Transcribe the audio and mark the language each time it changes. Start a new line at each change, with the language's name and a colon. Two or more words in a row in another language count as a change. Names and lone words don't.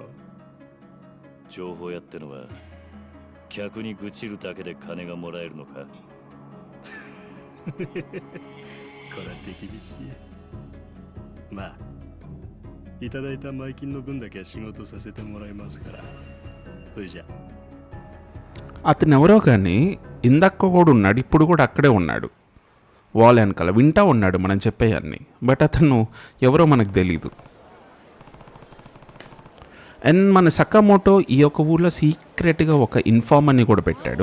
Japanese: 情報屋ってのは客に愚痴るだけで金がもらえるのか？これは手厳しい。まあいただいた前金の分だけは仕事させてもらいますから。それじゃ
Telugu: అతను ఎవరో కానీ ఇందాక కూడా ఉన్నాడు, ఇప్పుడు కూడా అక్కడే ఉన్నాడు, వాల్ వెనకాల వింటా ఉన్నాడు మనం చెప్పేయన్నీ. బట్ అతను ఎవరో మనకు తెలీదు. అండ్ మన సకామోటో ఈ యొక్క ఊళ్ళో సీక్రెట్గా ఒక ఇన్ఫార్మర్ని కూడా పెట్టాడు.